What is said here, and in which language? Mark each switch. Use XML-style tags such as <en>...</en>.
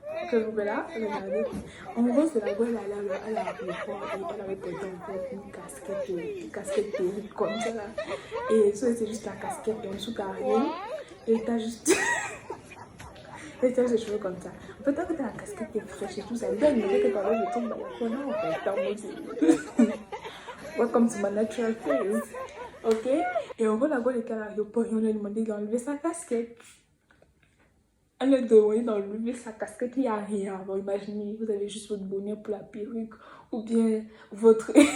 <fr>Que vous voyez là, regardez. En gros, c'est la gueule, elle a elle avait porté en fait une casquette perruque comme ça là. Et ça, c'est juste la casquette et en dessous, t'as rien. Et t'as juste. Et t'as les cheveux comme ça. En fait, tant que t'as la casquette qui est fraîche et tout ça, donne le fait que t'enlèves le truc dans la corner, en fait, t'as mode.</fr> <en>Welcome to my natural face. Ok?</en> <fr>Et en gros, la gueule était à l'aéroport et on lui a demandé d'enlever sa casquette. Elle lui a demandé d'enlever sa casquette, il n'y a rien. Alors imaginez, vous avez juste votre bonnet pour la perruque, ou bien votre.</fr>